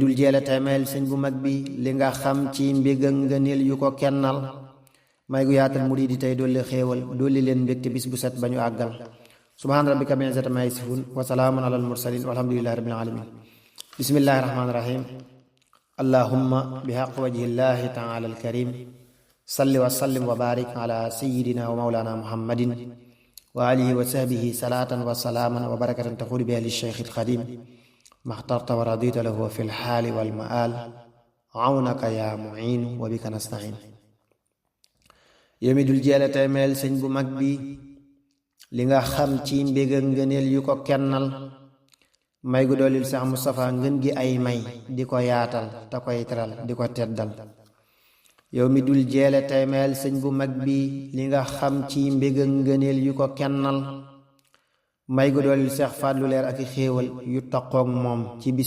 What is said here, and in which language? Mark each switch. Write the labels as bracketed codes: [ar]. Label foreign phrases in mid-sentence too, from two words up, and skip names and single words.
[wo] dul jeela teemeel sëñ bu mag bi li nga xam ci mbég ak ngëneel yu ko kennal may gu yaatal muriidi tey dolli xéewal dolli leen mbégte bis bu set ba ñu àggal [ar] سبحان ربك رب العزة عما يصفون وسلام على المرسلين والحمد لله رب العالمين بسم الله الرحمن الرحيم اللهم بحق وجه الله تعالى الكريم صل وسلم وبارك على سيدنا ومولانا محمد وآله وصحبه صلاة وسلاما وبركة تخص بها لشيخ الخديم ما اخترت ورضيت له في الحال والمآل عونك يا معين وبك نستعين [wo] yow mi dul jeela teemeel sëñ bu mag bi li nga xam ci mbég ak ngëneel yu ko kennal may gu doolil sax Mustafa ngën gi ay may di ko yaatal te koy teral di ko teddal yow mi dul jeele teemeel sëñ bu mag bi li nga xam ci mbég ak ngëneel yu ko kennal may gu doolil seex fàllu leer ak i xéewal yu taqoog moom ci bis